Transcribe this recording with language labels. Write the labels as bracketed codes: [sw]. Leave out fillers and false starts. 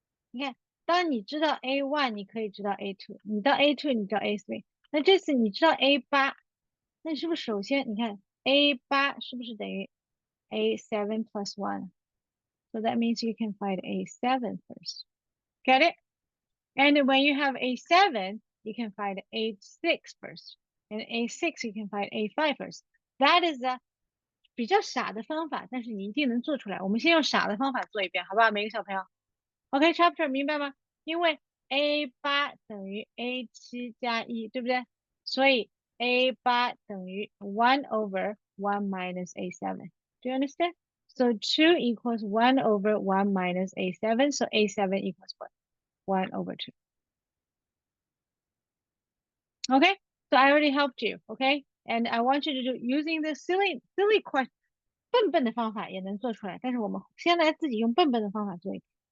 [zh] 你看，当你知道 A1，你可以知道 A2，你到 A2，你知道 A3。那这次你知道 A8，那是不是首先你看 A8是不是等于 A7 plus 1? [en] So that means you can find A7 first. Get it? And when you have A7, you can find A6 first. And A6, you can find A5 first. That is a [zh] 比较傻的方法，但是你一定能做出来。我们先用傻的方法做一遍，好不好？每个小朋友。 OK，chapter 明白吗？因为 A8等于 A7加1，对不对？所以 A8等于1 over 1 minus A7. [en] Do you understand? So 2 equals 1 over 1 minus A7. So A7 equals what? 1 over 2. Okay, so I already helped you. Okay, and I want you to do using the silly question. [zh] 笨笨的方法也能做出来，但是我们先来自己用笨笨的方法做一遍。